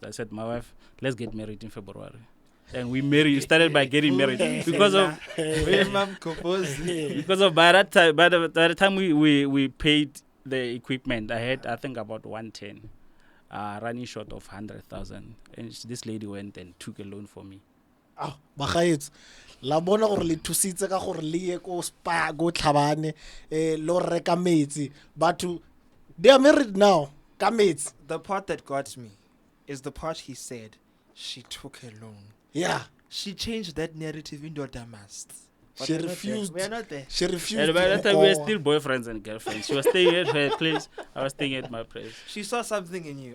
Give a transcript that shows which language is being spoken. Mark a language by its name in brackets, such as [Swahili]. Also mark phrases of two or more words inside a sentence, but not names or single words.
[English] I said, my wife, let's get married in February. And we started by getting married because of by the time we paid the equipment, I think about 110, running short of 100,000, and this lady went and took a loan for me. [Tswana] Bagaetso la bona gore le thusitse ka gore le ye ko Spa go Hlungwani lo reka metsi, [English] but they are married now [Tswana] ka metsi. [English] The part that got me is the part he said she took a loan. Yeah. She changed that narrative into a must. She refused. We are not there. She refused. And by that time, we were still boyfriends and girlfriends. She was staying at her place. I was staying at my place. She saw something in you.